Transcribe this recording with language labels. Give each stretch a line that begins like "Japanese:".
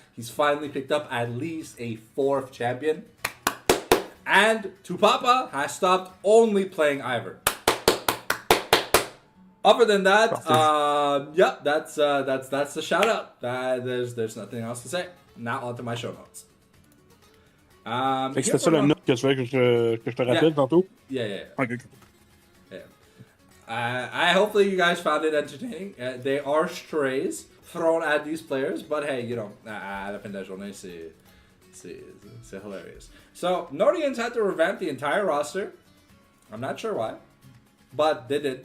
English: He's finally picked up at least a 4th champion. And Tupapa has stopped only playing Ivern. Other than that, yeah, that's the shout out. There's nothing else to say. Now on to my show notes.
French: Fait que c'était ça la note que tu veux que je te rappelle tantôt?
English: Yeah. Okay. I hopefully you guys found it entertaining. They are strays thrown at these players, but hey, you know,
French: à la fin de la journée, c'est
English: hilarious. So, Nordians had to revamp the entire roster. I'm not sure why, but they did.